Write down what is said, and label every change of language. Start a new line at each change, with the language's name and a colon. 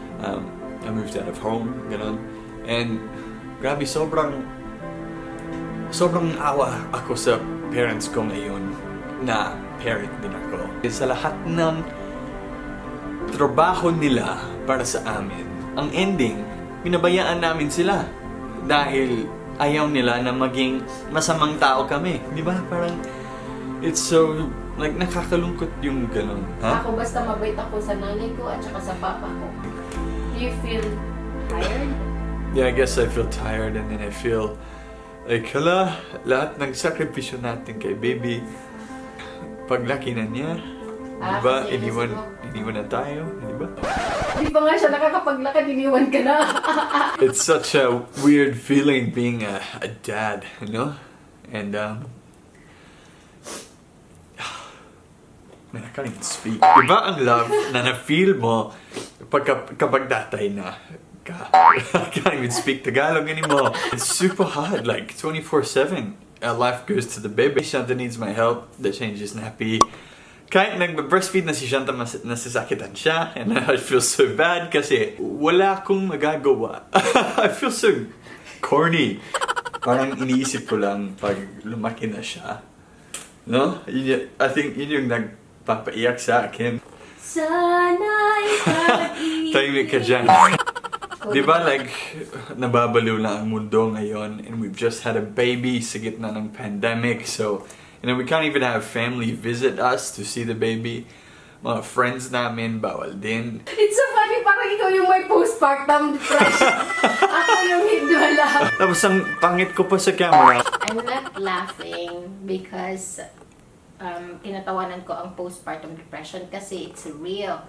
English: I moved out of home, gano'n.
Filipino: And grabe, sobrang awa ako sa parents ko ngayon na parent din ako. Sa lahat ng trabaho nila para sa amin, ang ending, pinabayaan namin sila dahil ayaw nila na maging masamang tao kami. Di ba? Parang,
English: it's so, like,
Filipino: nakakalungkot yung ganun. Ha? Ako basta mabait ako sa nanay ko at saka sa papa ko.
English: Do you feel tired?
Filipino: Yeah,
English: I guess I feel tired and then I feel like,
Filipino: lahat ng sakripisyo natin kay baby, paglaki na niya, diba, iniwan na tayo, diba? Di pa nga siya nakakapaglakad, iniwan ka na.
English: It's such a weird feeling being a dad, you know? And Man, I can't even speak.
Filipino: Iba ang love na na-feel mo kapag tatay na ka.
English: I can't even speak Tagalog anymore. It's super hard, like 24/7. Life goes to the baby. Shanta needs my help. The change is nappy.
Filipino: Kahit nag-breastfeed na si Shanta, nasisakitan siya.
English: And I feel so bad
Filipino: kasi wala akong magagawa.
English: I feel so corny.
Filipino: Parang iniisip ko lang pag lumaki na siya. No? I think yun yung nagpapaiyak sa akin. Sana'y pag-ibig. Tahimik ka dyan. Diba like, nababaliw na ang mundo ngayon
English: and we've just had a baby
Filipino: sa gitna ng pandemic.
English: So, you know, we can't even have family visit us to see the baby.
Filipino: Mga friends namin, bawal din.
English: It's so funny,
Filipino: parang ikaw yung may
English: postpartum depression.
Filipino: Ako yung hindi wala. Tapos ang pangit ko pa sa camera.
English: I'm not laughing because
Filipino: kinatawanan ko ang
English: postpartum depression kasi it's real.